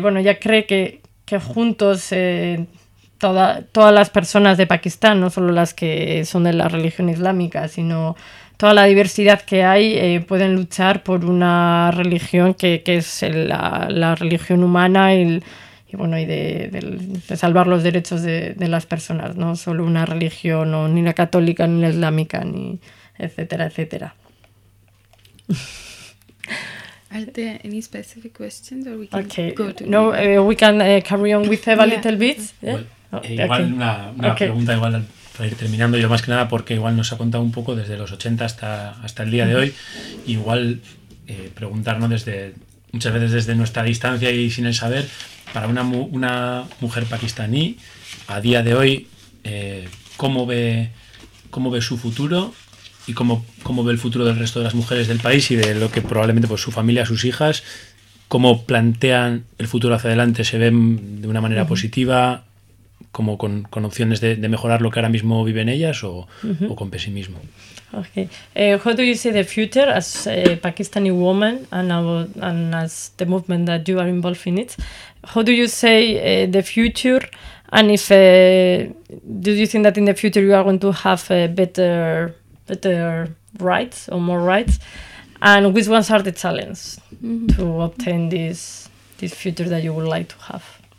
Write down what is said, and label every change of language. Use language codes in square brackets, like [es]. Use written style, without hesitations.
[es] Bueno, ya cree que juntos todas las personas de Pakistán, no solo las que son de la religión islámica, sino toda la diversidad que hay, pueden luchar por una religión que es la religión humana y de salvar los derechos de las personas, no solo una religión, o ni la católica ni la islámica, ni etcétera, etcétera. [en] Are there any specific questions or we can go to? No, we can carry on with Eva a little bit. Yeah? [es] Una pregunta igual para ir terminando, yo más que nada porque igual nos ha contado un poco desde los 80 hasta el día de hoy, igual preguntarnos desde muchas veces desde nuestra distancia y sin el saber. Para una mujer pakistaní, a día de hoy, ¿cómo ve su futuro y cómo ve el futuro del resto de las mujeres del país y de lo que probablemente pues, su familia, sus hijas? ¿Cómo plantean el futuro hacia adelante? ¿Se ven de una manera positiva, como con opciones de mejorar lo que ahora mismo viven ellas o con pesimismo? [en] Okay. How do you see the future as a Pakistani woman and as the movement that you are involved in it? How do you say the future, and if do you think that in the future you are going to have better rights or more rights, and which ones are the challenges to obtain this future that you would like to have?